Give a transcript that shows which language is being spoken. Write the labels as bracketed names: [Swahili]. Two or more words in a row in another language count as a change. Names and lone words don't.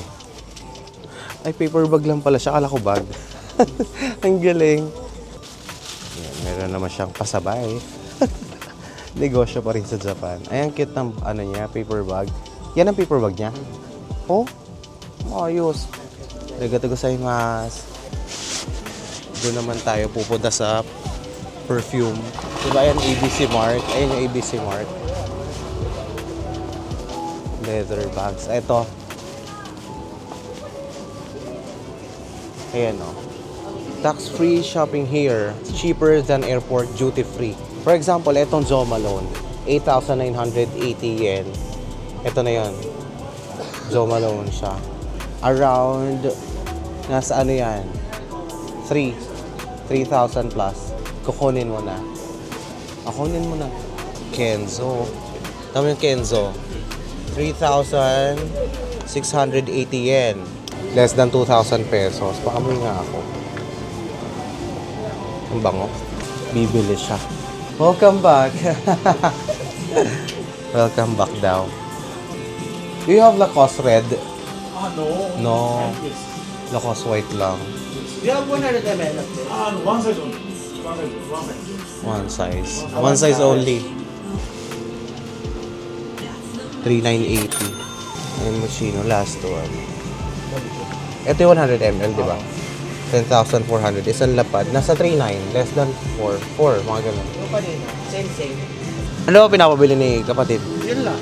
[Filipino] Ay, [English] paper bag [Filipino] lang pala siya. Akala ko bag. Ang galing. Yan, meron naman siyang pasabay. Negosyo pa rin sa Japan. Ay, ang cute ng ano niya, [English] paper bag. [Filipino] Yan ang [English] paper bag [Filipino] niya? Oh, ayos. [Japanese] ありがとうございます. [Filipino] Doon naman tayo pupunta sa perfume. Diba yan, ABC Mart? Ayun yung ABC Mart. [English] Leather bags. [Filipino] Ito. Ayan, oh. [English] Tax-free shopping here. Cheaper than airport duty-free. For example, [Filipino] itong Jo Malone. 8,980 yen. Ito na yun. Jo Malone siya. Around, nasa ano yan? 3,000 plus. Kukunin mo na. Kukunin mo na. Kenzo. Tama yung Kenzo. 3,680 yen. [English] Less than 2,000 pesos. [Filipino] Pakamoy nga ako. Ang bango. Bibili siya. [English] Welcome back. Welcome back daw. Do you have Lacoste red? No. [Filipino] No. Lacoste white lang. [English] You have 100 ml of this? One size only. One size. One size. One size only. 3,980. [Filipino] Ayun mo, Chino. Last one. Ito yung 100 ml, di ba? 10,400. Isang lapad. Nasa 3,900. [English] Less than 4. [Filipino] Mga ganun. Yung pa din. Same. Ano ba pinapabili ni kapatid? Yun lang.